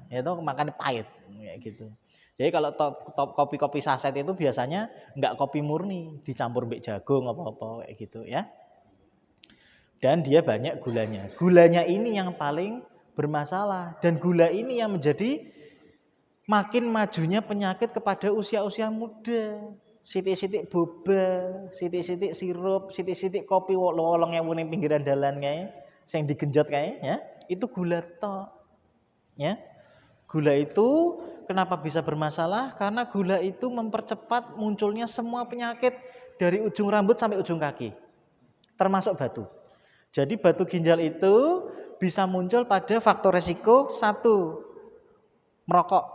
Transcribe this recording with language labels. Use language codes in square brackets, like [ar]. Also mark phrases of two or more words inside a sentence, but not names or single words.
[id] Itu makanya pahit kayak gitu. Jadi kalau top kopi-kopi saset itu biasanya enggak kopi murni, dicampur mbek jagung apa-apa kayak gitu ya. Dan dia banyak gulanya. Gulanya ini yang paling bermasalah dan gula ini yang menjadi makin majunya penyakit kepada usia-usia muda. [jv] Sitik-sitik boba, sitik-sitik sirup, sitik-sitik kopi wolong ewu ning pinggiran dalan kae, sing digenjot kae ya, [id] itu gula [jv] tok. [id] Ya. Gula itu kenapa bisa bermasalah? Karena gula itu mempercepat munculnya semua penyakit dari ujung rambut sampai ujung kaki. Termasuk batu. Jadi batu ginjal itu bisa muncul pada faktor resiko 1, merokok.